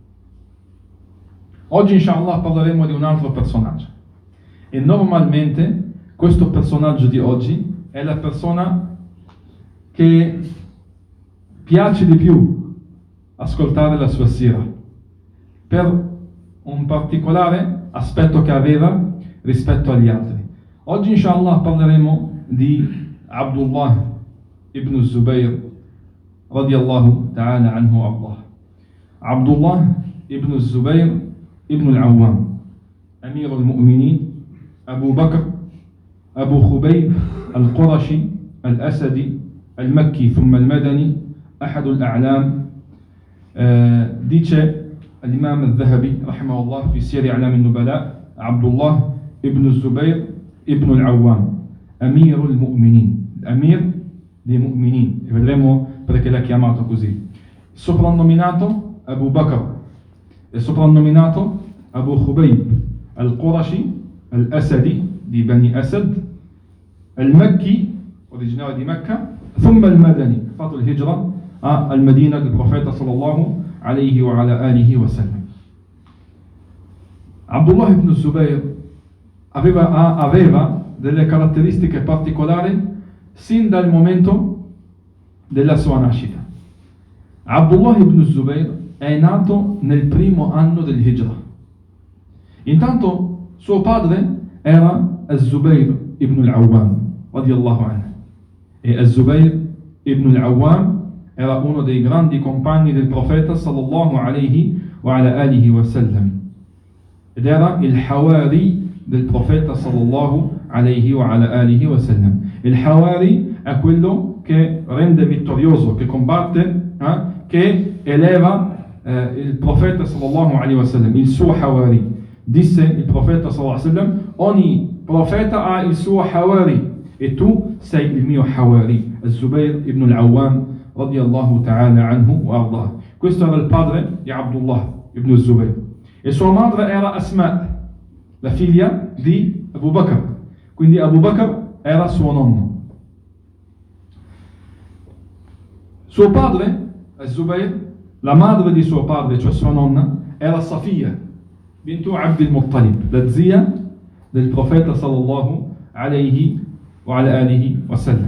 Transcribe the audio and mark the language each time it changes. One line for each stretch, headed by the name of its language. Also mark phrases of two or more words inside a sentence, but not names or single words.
Italian: Oggi inshallah parleremo di un altro personaggio, e normalmente questo personaggio di oggi è la persona che piace di più ascoltare la sua sira per un particolare aspetto che aveva rispetto agli altri. Oggi inshallah parleremo di Abdullah ibn Zubayr
Arabic: رضي الله تعالى عنه الله.
Italian: Abdullah ibn Zubayr ibn al-Awwam, Amir al-Mu'minin, Abu Bakr, Abu Khubayb al-Qurashi al-Asadi al-Makki
Arabic: ثم المدني, أحد الأعلام. dice الإمام الذهبي رحمه الله في سير أعلام النبلاء: عبد الله ابن الزبير ابن العوام أمير المؤمنين,
Italian: l'Amir dei Mu'minin, e vedremo perché l'ha chiamato così. Soprannominato Abu Bakr e soprannominato Abu Khubayb al-Qurashi al-Asadi di Bani Asad, al-Makki, originario di Mecca,
Arabic: ثم المدني,
Italian: fatto il hijra al Medina del profeta
Arabic: صلى الله عليه وسلم.
Italian: Abdullah ibn Zubayr aveva delle caratteristiche particolari sin dal momento della sua nascita. Abdullah ibn Zubayr è nato nel primo anno del hijra. Intanto suo padre era Az-Zubayr ibn al-Awwam
Arabic: رضي الله عنه,
Italian: e Az-Zubayr ibn al-Awwam era uno dei grandi compagni del profeta
Arabic: صلى الله عليه وسلم,
Italian: ed era il Hawari del profeta
Arabic: صلى الله عليه وسلم.
Italian: Il Hawari è quello che rende vittorioso, che combatte che eleva il profeta
Arabic: صلى الله عليه وسلم,
Italian: il suo Hawari. Disse il profeta
Arabic: صلى الله عليه وسلم:
Italian: ogni profeta ha il suo Hawari e tu sei il mio Hawari.
Arabic: Az-Zubayr ibn al-Awwam رضي الله تعالى عنه وأرضاه.
Italian: Questo era il padre di Abdullah ibn Zubayr e sua madre era Asma, la figlia di Abu Bakr. Quindi Abu Bakr era suo nonno. Suo padre, Az-Zubayr, la madre di suo padre, cioè sua nonna, era Safiya bintu Abd al-Muttalib, la zia del profeta
Arabic: صلى الله عليه وعلى آله وسلم.